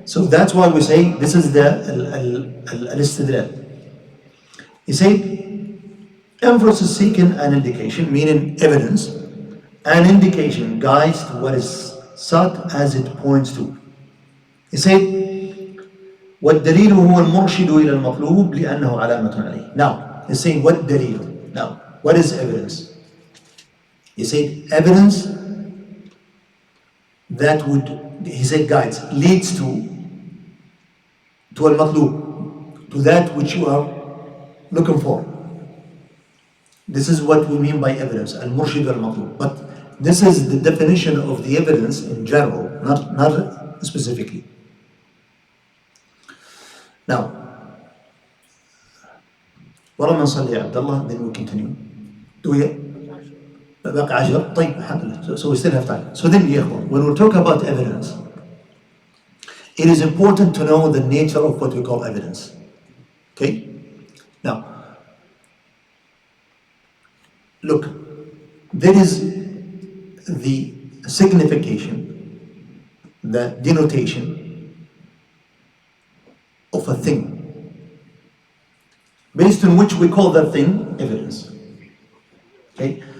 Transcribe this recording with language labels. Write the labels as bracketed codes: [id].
[en] So that's why we say this is the al-istidlal. He said, inference is seeking an indication, meaning evidence. An indication guides to what is sought as it points to. He said, [ar] والدليل هو المرشد إلى المطلوب لأنه علامة عليه. [en] Now, he's saying what dalil? Now, what is evidence? He said evidence that would, he said guides, leads to al-matlub, to that which you are looking for. This is what we mean by evidence, al-murshid al-matlub. But this is the definition of the evidence in general, not specifically. Now, [ar] ولما نصلي يا عبد الله, [en] then we continue. Do we? [ar] باقي 10. طيب الحمد لله. [en] So we still have time. So then, when we talk about evidence, it is important to know the nature of what we call evidence. Okay? Now, look, there is the signification, the denotation of a thing, based on which we call that thing evidence. Okay?